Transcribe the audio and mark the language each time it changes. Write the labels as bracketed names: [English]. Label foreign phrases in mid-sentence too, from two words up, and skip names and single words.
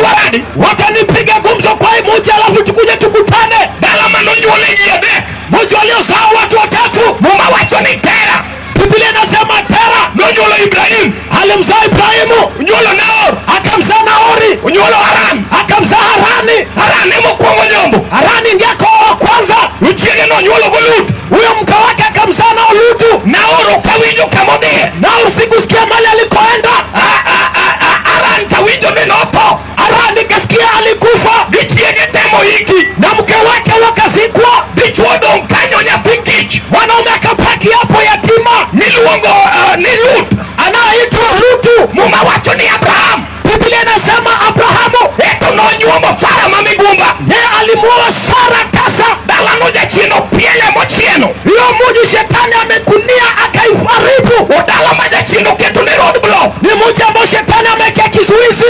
[Luo (Kenya and Tanzania)] kodi. [Swahili] Watanipiga gumzo kwa hii mji alafu tukuje tukutane. [Luo (Kenya and Tanzania)] Dala manonyuole jiade. [Swahili] Mji waliozaa watu watatu. [Luo (Kenya and Tanzania)] Muma wacho ni Tera. [Swahili] Biblia inasema Tera [Luo (Kenya and Tanzania)] nonyuolo Ibrahim. [Swahili] Alimzaa Ibrahimu. [Luo (Kenya and Tanzania)] Unyuolo Nahor. [Swahili] Akamzaa Nahori. [Luo (Kenya and Tanzania)] Unyuolo Haran. [Swahili] Akamzaa Harani. [Luo (Kenya and Tanzania)] Harani mokwongo nyombo. [Swahili] Harani ndiye wa kwanza. [Luo (Kenya and Tanzania)] Uchiege nonyuolo Lut. [Swahili] Huyo mke wake akamzaa na Lutu. [Luo (Kenya and Tanzania)] Nahor kawinjo kamodie. [Swahili] Nahor sikusikia mali alikoenda. [Luo (Kenya and Tanzania)] Haran kawinjo nenopo. [Swahili] Harani kasikia alikufa. [Luo (Kenya and Tanzania)] Dichiege temo hiki. [Swahili] Na mke wake wakazikwa. [Luo (Kenya and Tanzania)] Dichuo dong kanyo nyapikich. [Swahili] Mwanaume akapaki hapo yatima. [Luo (Kenya and Tanzania)] Niluongo ni Lut. [Swahili] Anaitwa Lutu. [Luo (Kenya and Tanzania)] Muma wacho ni Abraham. [Swahili] Biblia inasema Abrahamu [Luo (Kenya and Tanzania)] eto nonyuomo Sara mamigumba. [Swahili] Yeye alimuoa Sara tasa. [Luo (Kenya and Tanzania)] Dala moja chino piele mochieno. [Swahili] Hiyo mji shetani amekunia akaifaribu. [Luo (Kenya and Tanzania)] Dala moja chino ketu ni [English] road block. [Swahili] Ni mji ambao shetani ameweka kizuizi.